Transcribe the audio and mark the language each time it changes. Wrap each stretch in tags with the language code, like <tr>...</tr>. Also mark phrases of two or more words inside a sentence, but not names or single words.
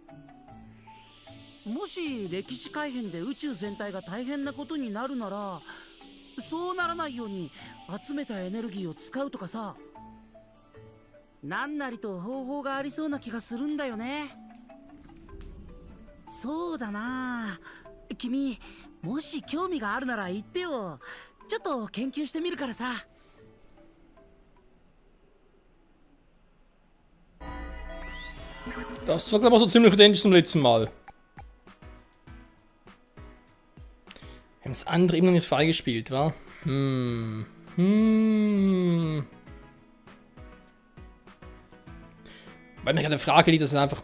<ja>もし歴史改変で宇宙全体が大変なことになるなら、そうならないように集めたエネルギーを使うとかさ、なんなりと方法がありそうな気がするんだよね。そうだな、君もし興味があるなら言ってよ。ちょっと研究してみるからさ。</ja> <de>Das war, glaube ich, so ziemlich identisch zum letzten Mal. Wir haben das andere immer noch nicht freigespielt, wa? Weil mir gerade eine Frage liegt, das ist einfach...</de>